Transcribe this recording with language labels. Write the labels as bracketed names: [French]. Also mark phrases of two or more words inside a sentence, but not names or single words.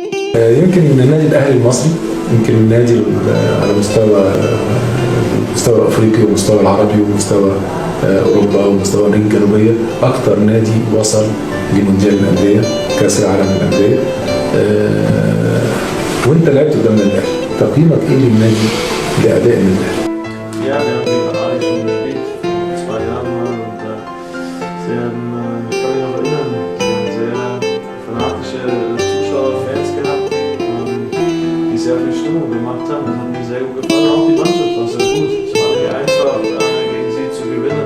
[Arabic] يمكن النادي الاهلي المصري، يمكن النادي على مستوى افريقيا ومستوى العربي ومستوى اوروبا ومستوى امريكا الجنوبيه، اكثر نادي وصل لمونديال الانديه، كاس العالم للانديه. وانت لعبت قدام النادي الاهلي، تقييمك ايه للنادي، لاداء النادي الاهلي؟ [German] Ja, wir haben gegen Ali schon gespielt, vor 2 Jahren mal. Und sie haben, ich kann mich noch erinnern, sie haben sehr fanatische Zuschauer, Fans gehabt, die sehr viel Stimmung gemacht haben. Das hat mir sehr gut gefallen. Auch die Mannschaft war sehr gut. Es war nicht einfach, gegen sie zu gewinnen.